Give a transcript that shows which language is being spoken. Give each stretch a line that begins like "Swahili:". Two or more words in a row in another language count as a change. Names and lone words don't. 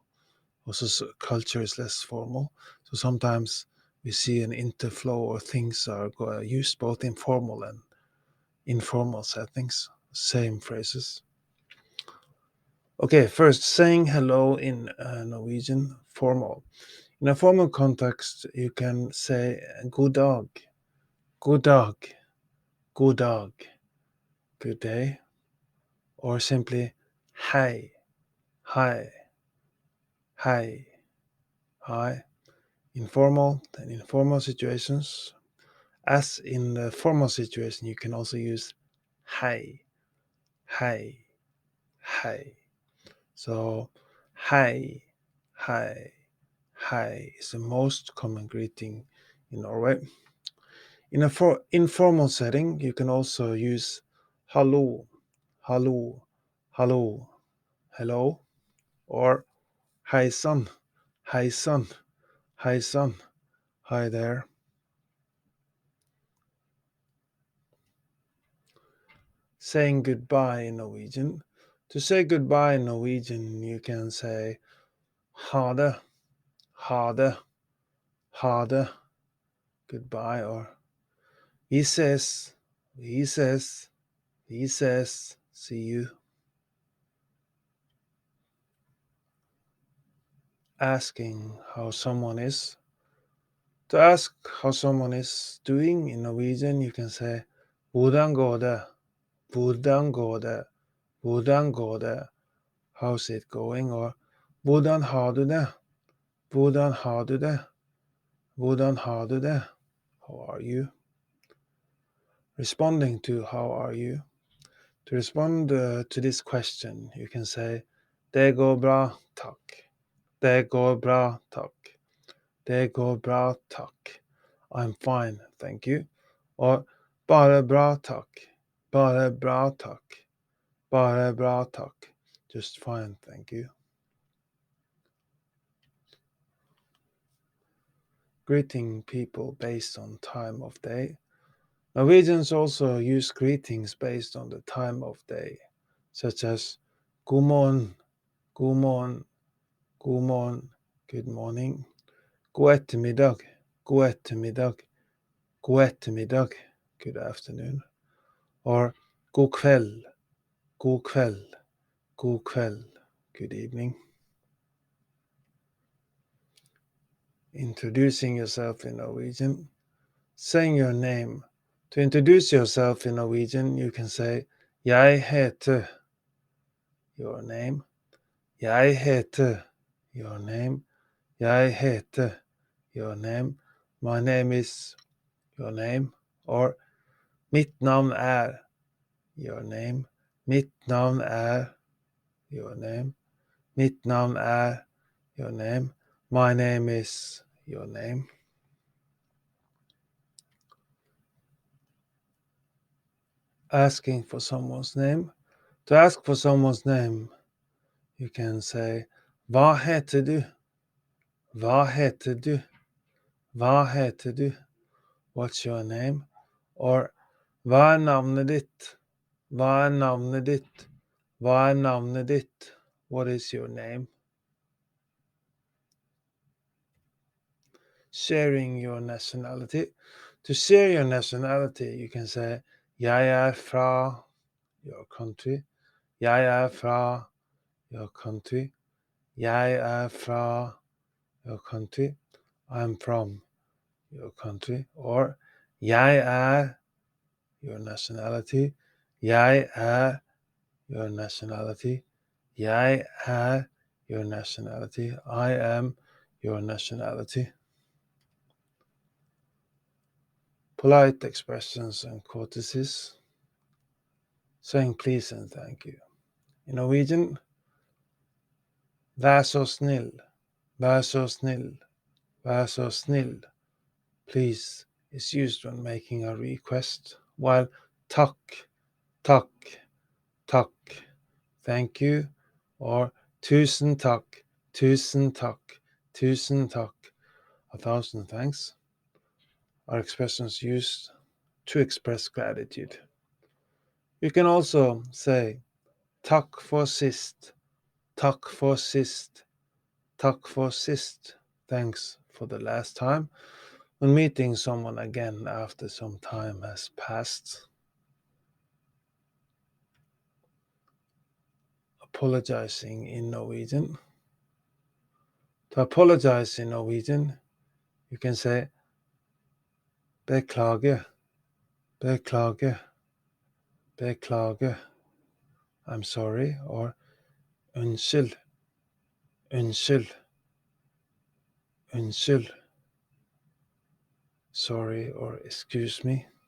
English: Also, culture is less formal. So sometimes we see an interflow or things are used both in formal and informal settings, same phrases. Okay, first, saying hello in Norwegian formal. In a formal context, you can say
Norwegian: god dag, god dag, god dag,
English: good day, or simply hei, hi, hi, hi. Informal and informal situations. As in the formal situation, you can also use
Norwegian: hei, hei, hei.
English: So
Norwegian: hei, hei, hei
English: is the most common greeting in Norway. In a informal setting, you can also use
Norwegian: hallo, hallo, hallo,
English: hello, or hi son, hi son, hi son, hi there. Saying goodbye in Norwegian. To say goodbye in Norwegian, you can say
Norwegian: ha det, ha det, ha det,
English: goodbye, or
Norwegian: vi ses, vi ses, vi ses,
English: see you. Asking how someone is. To ask how someone is doing in Norwegian, you can say
Norwegian: hvordan går det, hvordan går det, hvordan går det,
English: how's it going, or
Norwegian: hvordan har du det, hvordan har du det, hvordan har du det,
English: how are you. Responding to how are you. To respond to this question, you can say
Norwegian: det går bra, tack. Det går bra, tack. Det går bra, tack.
English: I'm fine, thank you. Or
Norwegian: bara bra, tack. Bara bra, tack. Bara bra, tack.
English: Just fine, thank you. Greeting people based on time of day. Norwegians also use greetings based on the time of day, such as
Norwegian: god morgen, god morgen, god morgen,
English: good morning,
Norwegian: god ettermiddag, god ettermiddag, god ettermiddag,
English: good afternoon, or
Norwegian: god kveld, god kveld, god kveld,
English: good evening. Introducing yourself in Norwegian. Saying your name. To introduce yourself in Norwegian, you can say
Norwegian: jeg heter,
English: your name.
Norwegian: Jeg heter,
English: your name.
Norwegian: Jeg heter,
English: your name. My name is, your name. Or
Norwegian: mitt navn er,
English: your name.
Norwegian: Mitt navn er,
English: your name.
Norwegian: Mitt navn er,
English: your name. My name is, your name. Asking for someone's name. To ask for someone's name, you can say
Norwegian: hva heter du? Hva heter du? Hva heter du?
English: What's your name? Or
Norwegian: hva er navnet ditt? Hva er navnet ditt? Hva er navnet ditt?
English: What is your name? Sharing your nationality. To share your nationality, you can say
Norwegian: Jeg fra
English: your country.
Norwegian: Jeg fra
English: your country.
Norwegian: Jeg fra your country.
English: I'm from your country. Or jeg your nationality. Jeg your nationality. Jeg your nationality. I am your nationality. Polite expressions and courtesies. Saying please and thank you. In Norwegian,
Norwegian: vær så snill, vær så snill, vær så snill.
English: Please is used when making a request, while
Norwegian: takk, takk, takk,
English: thank you, or
Norwegian: tusen takk, tusen takk, tusen takk,
English: 1,000 thanks, are expressions used to express gratitude. You can also say
Norwegian: takk for sist, takk for sist, takk for sist,
English: thanks for the last time, when meeting someone again after some time has passed. Apologizing in Norwegian. To apologize in Norwegian, you can say
Norwegian: beklage, beklage, beklage,
English: I'm sorry, or
Norwegian: unnskyld, unnskyld, unnskyld,
English: sorry, or excuse me.